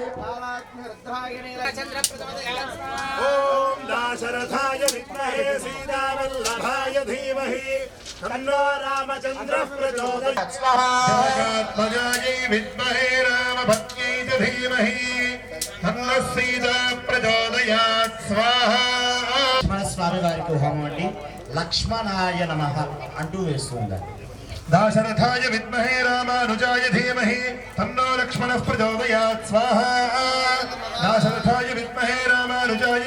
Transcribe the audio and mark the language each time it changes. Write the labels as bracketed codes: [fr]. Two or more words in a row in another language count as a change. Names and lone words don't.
[sa] ఓం దాశరథాయ విద్మహే సీతావల్లభాయ ధీమహి తన్నో రామచంద్రః ప్రచోదయాత్ జగదాత్మజాయై విద్మహే రామభద్ర్యై చ ధీమహి తన్నో సీతా ప్రచోదయాత్ స్వాహా [te] లక్ష్మణ స్వామి వారికి హోమం అండి. [sa] లక్ష్మణాయ నమః [te] అంటూ వేస్తుంది. [sa] दाशरथाय विद्महे रामानुजाय धीमहि तन्नो लक्ष्मणः प्रचोदयात् स्वाहा दाशरथाय विद्महे रामानुजाय